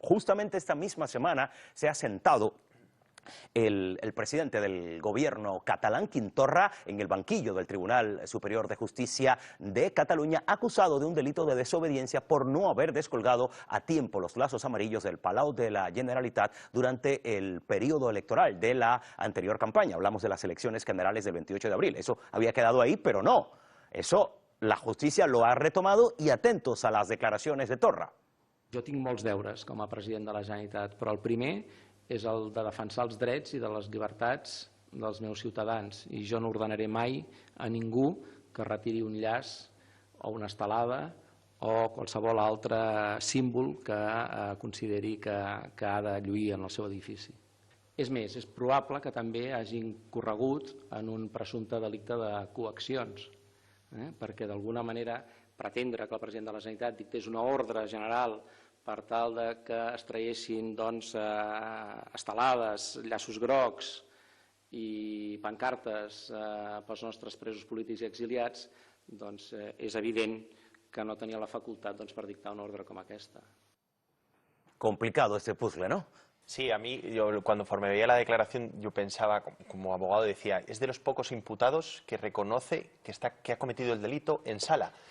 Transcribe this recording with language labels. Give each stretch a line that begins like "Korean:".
Spanish: Justamente esta misma semana se ha sentado el presidente del gobierno catalán, Quim Torra, en el banquillo del Tribunal Superior de Justicia de Cataluña, acusado de un delito de desobediencia por no haber descolgado a tiempo los lazos amarillos del Palau de la Generalitat durante el periodo electoral de la anterior campaña. Hablamos de las elecciones generales del 28 de abril. Eso había quedado ahí, pero no. Eso la justicia lo ha retomado, y atentos a las declaraciones de Torra.
Catalan: Jo tinc molts deures com a president de la Generalitat, però el primer és el de defensar els drets i de les llibertats dels meus ciutadans, i jo no ordenaré mai a ningú que retiri un llaç o una estelada o qualsevol altre símbol que consideri que ha de lluir en el seu edifici. És més, és probable que també hagin corregut en un presumpte delicte de coaccions, perquè d'alguna manera pretendre que el president de la Generalitat dictés una ordre general per tal que es traguessin estelades, llaços grocs i pancartes pels nostres presos polítics i exiliats, doncs és evident que no tenia la facultat per dictar una ordre com aquesta.
Spanish: Complicado este puzzle, ¿no? Sí, a mí, cuando me veía la declaración, yo pensaba, como abogado, decía, es de los pocos imputados que reconoce que ha cometido el delito en sala.